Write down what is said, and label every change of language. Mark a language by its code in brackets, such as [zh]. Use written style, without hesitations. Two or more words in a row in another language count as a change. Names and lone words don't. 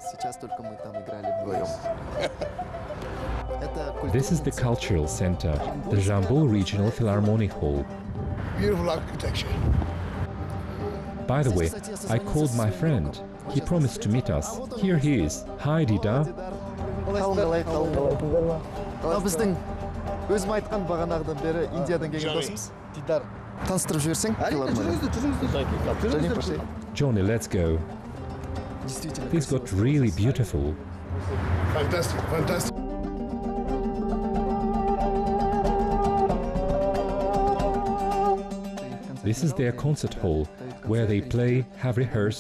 [en] This is the cultural center, the Jambul Regional Philharmonic Hall. Beautiful architecture. By the way, I called my friend. He promised to meet us. Here he is. Hi, Dida. [kk] Біздің өзім айтқан бағанағыдан бері Индиядан келген досымыз. Дидар, таныстырып жіберсең? [en] Johnny, let's go. This got really beautiful. Fantastic, fantastic. This is their concert hall, where they play, have rehearsals.